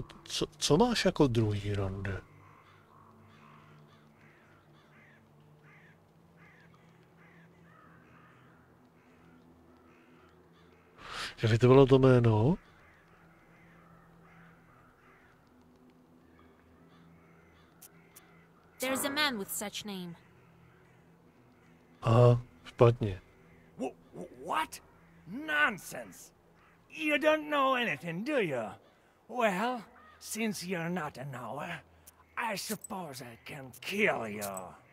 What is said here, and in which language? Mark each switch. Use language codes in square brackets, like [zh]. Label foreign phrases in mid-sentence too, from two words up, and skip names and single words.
[cs] Co máš jako druhý rande? Že by to bylo to jméno? [en] There's a man with such name. [cs] Aha, špatně. [en] What? Nonsense! You don't know anything, do you? Well, since you're not a knower, I suppose I can kill you.